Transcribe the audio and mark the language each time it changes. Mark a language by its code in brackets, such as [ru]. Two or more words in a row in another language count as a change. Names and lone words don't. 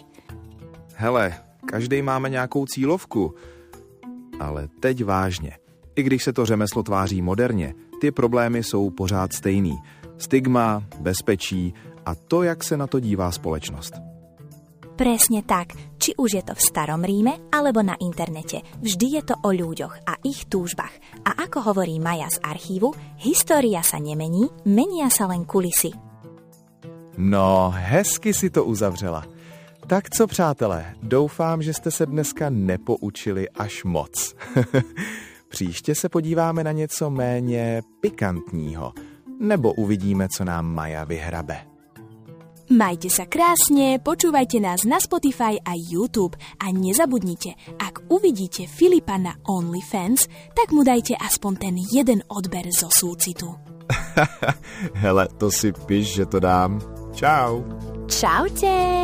[cs] Hele, každý máme nějakou cílovku. Ale teď vážně. I když se to řemeslo tváří moderně, ty problémy jsou pořád stejný. Stigma, bezpečí a to, jak se na to dívá společnost. [sk] Presne tak, či už je to v starom Ríme, alebo na internete. Vždy je to o ľuďoch a ich túžbách. A ako hovorí Maja z archívu, história sa nemení, menia sa len kulisy. No, [cs] hezky si to uzavřela. Tak co, přátelé, doufám, že jste se dneska nepoučili až moc. Příště se podíváme na něco méně pikantního. Nebo uvidíme, co nám Maja vyhrabe. [sk] Majte sa krásne, počúvajte nás na Spotify a YouTube a nezabudnite, ak uvidíte Filipa na OnlyFans, tak mu dajte aspoň ten jeden odber zo súcitu. [cs] Hele, to si piš, že to dám. Čau. [sk] Čaute!